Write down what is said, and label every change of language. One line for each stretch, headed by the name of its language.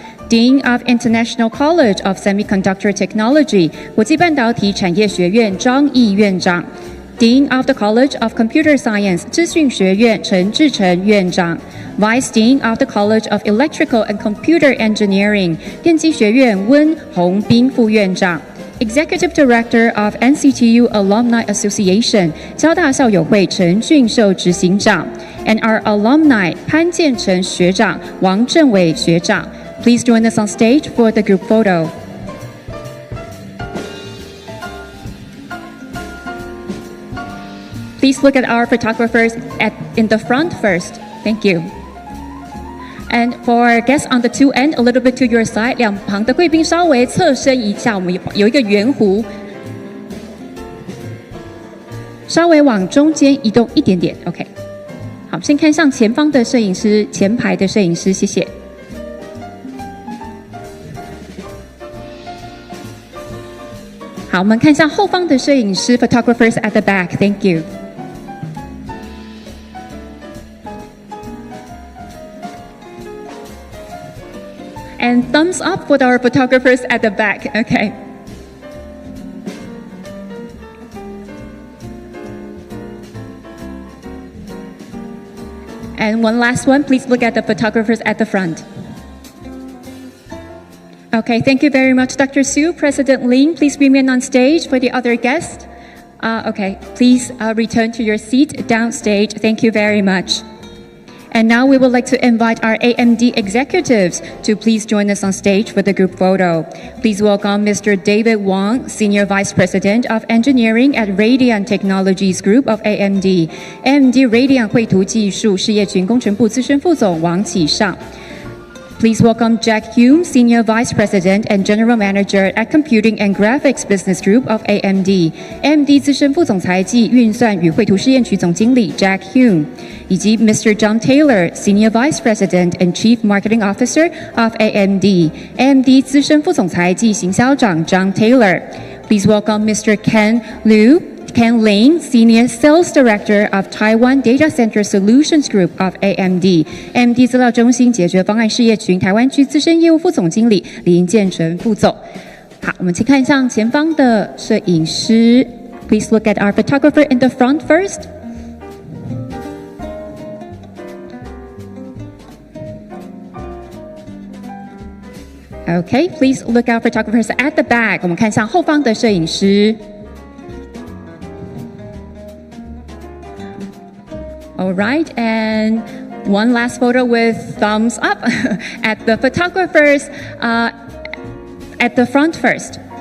English: Dean of International College of Semiconductor Technology
Chinese: 国际半导体产业学院张毅院长。
English: Dean of the College of Computer Science
Chinese: 资讯学院陈志成院长
English: Vice Dean of the College of Electrical and Computer Engineering
Chinese: 电机学院温宏斌副院长
English: Executive Director of NCTU Alumni Association,
Chinese: 交大校友会陈俊寿执行长
English: and our alumni 潘建成学长、王正伟学长. Please join us on stage for the group photo. Please look at our photographers in the front first. Thank you. And for our guests on the two end, a little bit to your side,
Chinese: 两旁的贵宾稍微侧身一下，我们有一个圆弧，稍微往中间移动一点点。 OK， 好，先看向前方的摄影师，前排的摄影师，谢谢。好，我们看向后方的摄影师 ，
English: photographers at the back. Thank you. And thumbs up for our photographers at the back. Okay. And one last one, please look at the photographers at the front. Okay, thank you very much, Dr. Su. President Lin, please remain on stage for the other guests. Okay, please return to your seat downstage. Thank you very much. And now we would like to invite our AMD executives to please join us on stage for the group photo. Please welcome Mr. David Wang, Senior Vice President of Engineering at Radian Technologies Group of AMD.
Chinese: AMD Radian 绘图技术事业群工程部资深副总王启尚.
English: Please welcome Jack Hume, Senior Vice President and General Manager at Computing and Graphics Business Group of AMD.
Chinese: AMD 资深副总裁暨运算与绘图试验区总经理 Jack Hume. 以及 Mr.
English: John Taylor, Senior Vice President and Chief Marketing Officer of AMD.
Chinese: AMD 资深副总裁暨行销长 John Taylor.
English: Please welcome Mr. Ken Lin, Senior Sales Director of Taiwan Data Center Solutions Group of AMD.
Chinese: AMD 资料中心解决方案事业群台湾区资深业务副总经理林建成副总。好，我们请看向前方的摄影师。
English: Please look at our photographer in the front first. Okay, please look out photographers at the back.
Chinese: 我们看向后方的摄影师。
English: All right, and one last photo with thumbs up at the photographers at the front first.